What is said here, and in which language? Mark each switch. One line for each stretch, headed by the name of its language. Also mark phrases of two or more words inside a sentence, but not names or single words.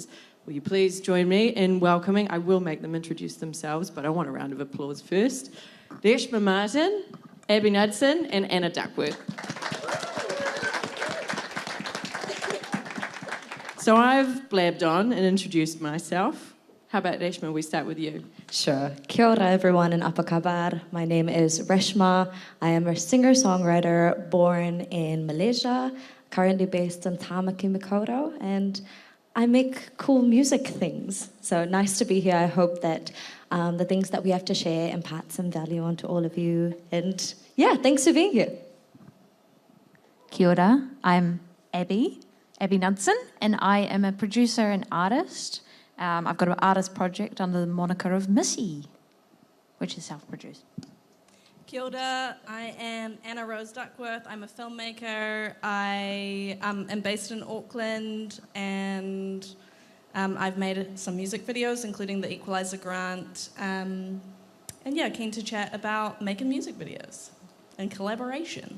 English: Will you please join me in welcoming, I will make them introduce themselves, but I want a round of applause first. Reshma Martin, Abby Knudson, and Anna Duckworth. So I've blabbed on and introduced myself. How about Reshma, we start with you? Sure.
Māori: Kia ora
English: everyone in
Malay: Apa Kabar.
English: My name is Reshma. I am a singer-songwriter born in Malaysia, currently based in Tāmaki Makaurau, and I make cool music things. So nice to be here. I hope that the things that we have to share impart some value onto all of you. And yeah, thanks for being here.
Māori: Kia ora.
English: I'm Abby Knudson, and I am a producer and artist. I've got an artist project under the moniker of MISSY, which is self-produced.
Māori: Kia ora,
English: I am Anna Rose Duckworth. I'm a filmmaker. I am based in Auckland, and I've made some music videos, including the Equaliser grant. And yeah, keen to chat about making music videos and collaboration.